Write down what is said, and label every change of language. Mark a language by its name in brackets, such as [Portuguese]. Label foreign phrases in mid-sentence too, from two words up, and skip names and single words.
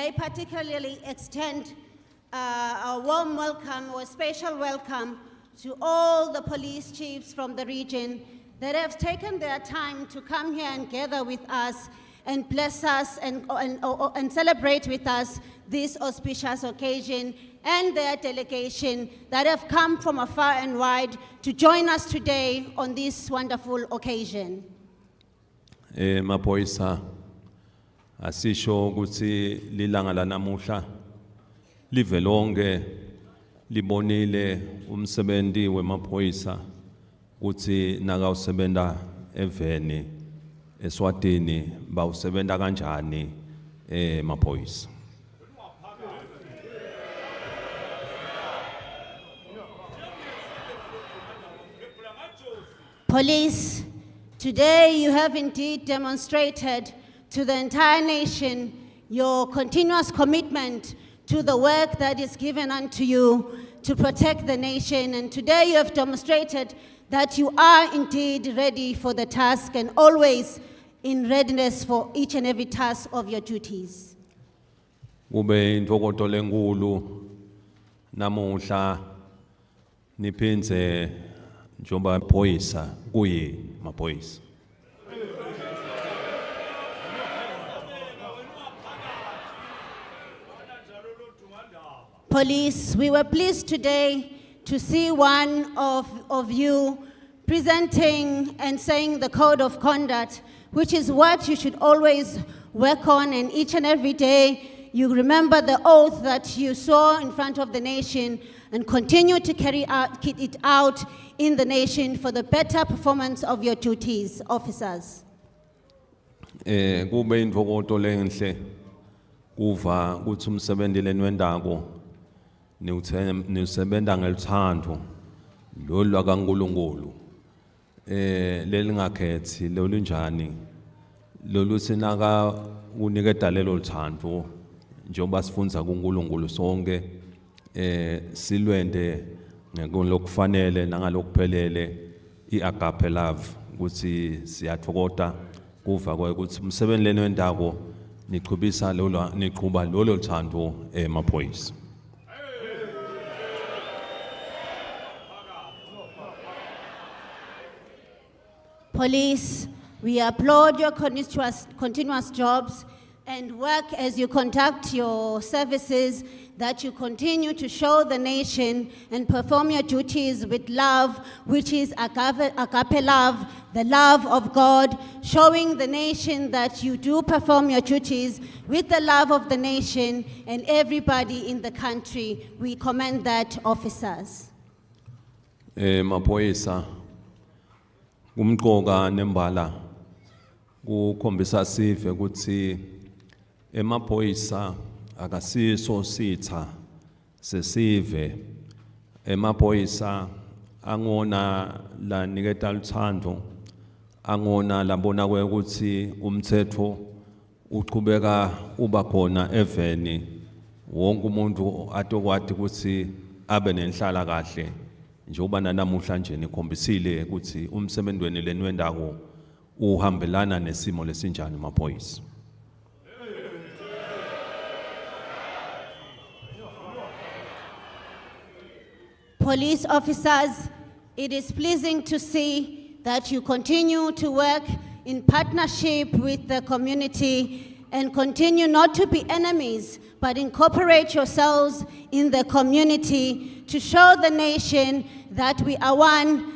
[English] May I particularly extend a warm welcome or special welcome to all the police chiefs from the region that have taken their time to come here and gather with us and bless us and celebrate with us this auspicious occasion, and their delegation that have come from afar and wide to join us today on this wonderful occasion. [Swati] Maphoyisa asisho ukuthi lilanga lanamuhla live lonke libonile umsebenzi wemaphoyisa ukuthi nakawusebenta eveni eSwatini bawusebenta kanjani maphoyisa. [English] Police, today you have indeed demonstrated to the entire nation your continuous commitment to the work that is given unto you to protect the nation. And today you have demonstrated that you are indeed ready for the task and always in readiness for each and every task of your duties. [Swati] Kube intokoto lenkulu namuhla niphinze njengoba maphoyisa kuyini maphoyisa. [English] Police, we were pleased today to see one of you presenting and saying the code of conduct, which is what you should always work on, and each and every day you remember the oath that you swore in front of the nation and continue to carry it out in the nation for the better performance of your duties, officers. [Swati] Kube intokoto lenhle kuva ukuthi umsebenzi lenwendako niwusebenta ngelithando lolu lakaNkulunkulu lelingakhethi lolu njani lolu sinaka unikeda lelo lithando njengoba sifunza kuNkulunkulu sonke silwende ngalokufanele nangalokuphelele [English] iagape love [Swati] ukuthi siyathokoza kuva ukuthi umsebenzi lenwendako niqhubisa niqhuba lolo lithando maphoyisa. [English] Police, we applaud your continuous jobs and work as you conduct your services, that you continue to show the nation and perform your duties with love, which is agape love, the love of God, showing the nation that you do perform your duties with the love of the nation and everybody in the country. We commend that, officers. [Swati] Maphoyisa kumqoka nembala kukhombisa sive ukuthi emaphoyisa akasiso sitha sesive, emaphoyisa angona la niketa luthando, angona labona ukuthi umthetho uqhubeka uba khona eveni, wonke umuntu atokwadi ukuthi abe nenhlala kahle. Njengoba nanamuhla nje nikhombisile ukuthi umsebenzi wenu lenwendako uhambelana nesimo lesinjani maphoyisa. [English] Police officers, it is pleasing to see that you continue to work in partnership with the community and continue not to be enemies, but incorporate yourselves in the community to show the nation that we are one.